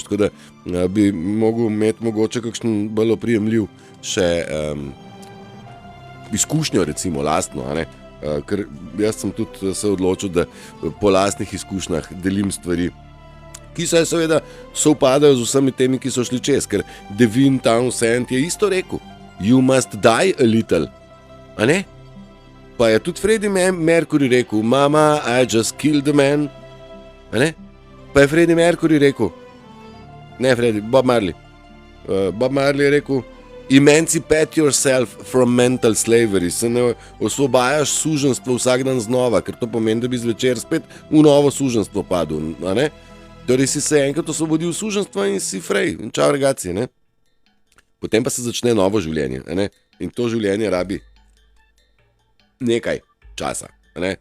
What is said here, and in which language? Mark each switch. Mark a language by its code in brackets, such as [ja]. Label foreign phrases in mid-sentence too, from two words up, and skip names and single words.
[sl] Tako da bi mogel imeti mogoče kakšen bolj oprijemljiv še izkušnjo, recimo, lastno, a ne? Ker jaz sem tudi se odločil, da po lastnih izkušnjah delim stvari, ki se seveda sovpadajo z vsemi temi, ki so šli čez, ker Devin Townsend je isto rekel, [en] you must die a little, [sl] a ne? Pa je tudi Freddie Mercury rekel, mama, [en] I just killed a man, [sl] a ne? Pa je Freddie Mercury rekel, ne Freddie, Bob Marley je rekel, [en] emancipate yourself from mental slavery, [sl] se ne osvobajaš suženstvo vsak dan znova, ker to pomeni, da bi zvečer spet v novo suženstvo padel, a ne? Torej si se enkrat osvobodil suženstva in si frej, in čau regaci, ne? Potem pa se začne novo življenje, a ne? In to življenje rabi nekaj časa, a ne?